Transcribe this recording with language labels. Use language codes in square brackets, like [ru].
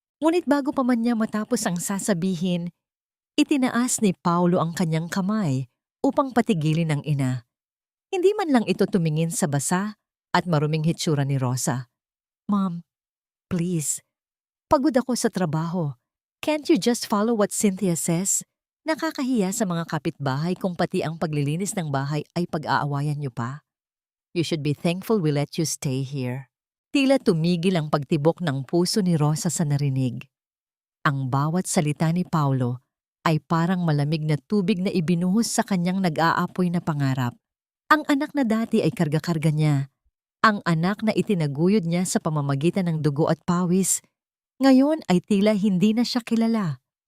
[tl] Ngunit bago pa man niya matapos ang sasabihin, itinaas ni Paulo ang kanyang kamay upang patigilin ang ina. Hindi man lang ito tumingin sa basa at maruming hitsura ni Rosa. [en] Mom, please, [tl] pagod ako sa trabaho. [en] Can't you just follow what Cynthia says? [tl] Nakakahiya sa mga kapitbahay kung pati ang paglilinis ng bahay ay pag-aawayan niyo pa. [en] You should be thankful we let you stay here. [tl] Tila tumigil ang pagtibok ng puso ni Rosa sa narinig. Ang bawat salita ni Paulo ay parang malamig na tubig na ibinuhos sa kanyang nag-aapoy na pangarap. Ang anak na dati ay karga-karga niya. Ang anak na itinaguyod niya sa pamamagitan ng dugo at pawis, ngayon ay tila hindi na siya kilala.